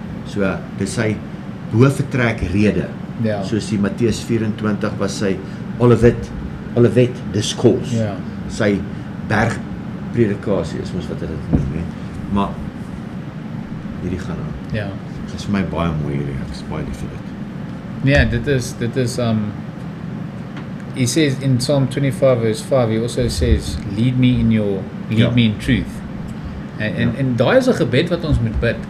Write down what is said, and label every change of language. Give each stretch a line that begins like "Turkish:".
Afrikaans: So dis sy bovertrek rede. Ja. Soos die Matteus 24 was sy Olivet discourse. Ja. Sy bergpredikasie is mos wat dit noem, nee. Maar hierdie gaan aan. Ja. Dit is vir my baie mooi hierdie. Ek is baie lief vir dit.
English: Yeah,
Afrikaans: dit is
English: he says in Psalm 25 verse 5, he also says, lead me in truth.
Afrikaans: En daai is 'n gebed wat ons moet bid.